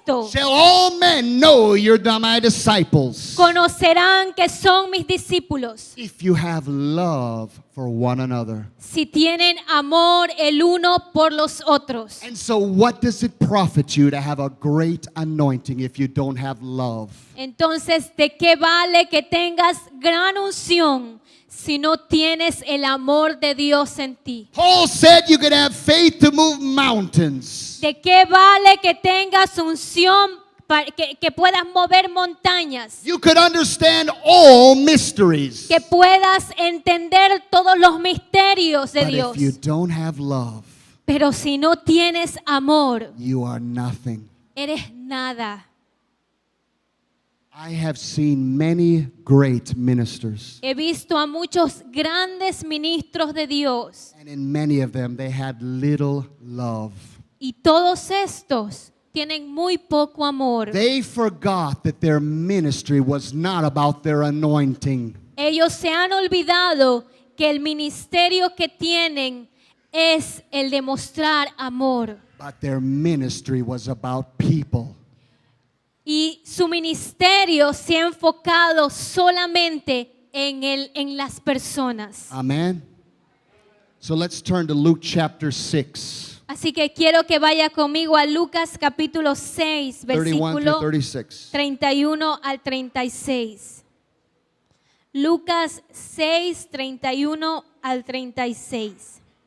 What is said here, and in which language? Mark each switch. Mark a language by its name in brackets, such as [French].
[English] shall all men know you're my disciples. [Spanish] conocerán que son mis discípulos [English] If you have love for one another. [Spanish] si tienen amor el uno por los otros. [English] And so what does it profit you to have a great anointing if you don't have love? [Spanish] Entonces, ¿de qué vale que tengas gran unción si no tienes el amor de Dios en ti? [English] Paul said you could have faith to move mountains, [Spanish] ¿De qué vale que tengas unción que puedas mover montañas? [English] you could understand all mysteries. [Spanish] Que puedas entender todos los misterios de [English] But [Spanish] Dios. [English] if you don't have love, [Spanish] Pero si no tienes amor, [English] you are nothing. [Spanish] eres nada. [English] I have seen many great ministers, [Spanish] He visto a muchos grandes ministros de Dios [English] and in many of them they had little love. [Spanish] y todos estos tienen muy poco amor. [English] They forgot that their ministry was not about their anointing. [Spanish] Ellos se han olvidado que el ministerio que tienen es el de mostrar amor. [English] But their ministry was about people. [Spanish] Y su ministerio se ha enfocado solamente en las personas. [English] Amen. So let's turn to Luke chapter 6, [Spanish] Así que quiero que vaya conmigo a Lucas capítulo 6, [English] 31 [Spanish] versículo [English] through 36. [Spanish] 31 al 36. Lucas 6, 31 al 36.